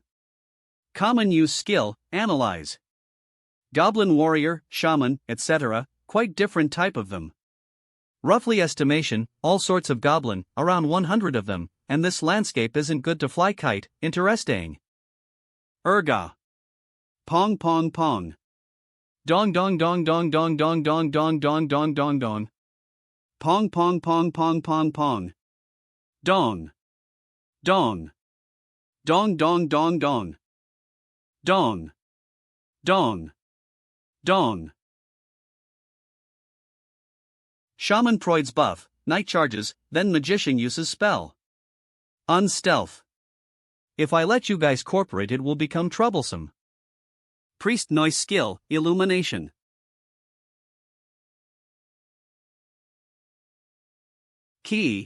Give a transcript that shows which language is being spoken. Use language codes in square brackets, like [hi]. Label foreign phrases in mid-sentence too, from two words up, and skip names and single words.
[en] Common use skill, Analyze. Goblin Warrior, Shaman, etc., quite different type of them. Roughly estimation, all sorts of goblin, around 100 of them, and this landscape isn't good to fly kite, interesting. Erga. Pong pong pong. Dong dong dong dong dong dong dong dong dong dong dong dong. Pong pong pong pong pong pong. Dong. Dong. Dong dong dong dong. Dong. Dong. Dong. Shaman proids buff, night charges, then magician uses spell. Unstealth. If I let you guys corporate it will become troublesome. Priest noise skill, Illumination. Key.